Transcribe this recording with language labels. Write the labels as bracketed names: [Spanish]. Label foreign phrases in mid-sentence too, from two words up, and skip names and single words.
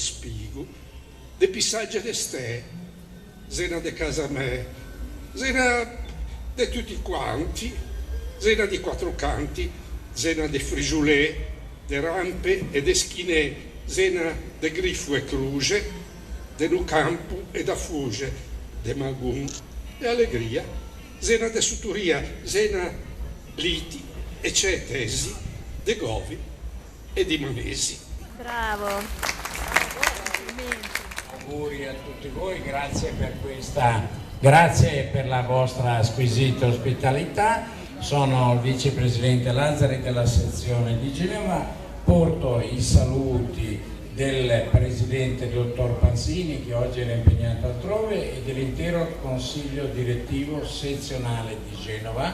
[Ligurian] Spigo, de Pissaggia de Ste, Zena de Casamè, Zena de tutti quanti, Zena di Quattro Canti, Zena de Frigiulè, de Rampe e de Schinè, Zena de Griffo e Cruge, de Nucampo e da Fuge, de Magun e Allegria, Zena de Suturia, Zena Liti e Cetesi, de Govi e di Manesi. [Italian] Bravo. Auguri a tutti voi, grazie per la vostra squisita ospitalità. Sono il vicepresidente Lazzari della sezione di Genova, porto i saluti del presidente dottor Panzini, che oggi era impegnato altrove, e dell'intero consiglio direttivo sezionale di Genova.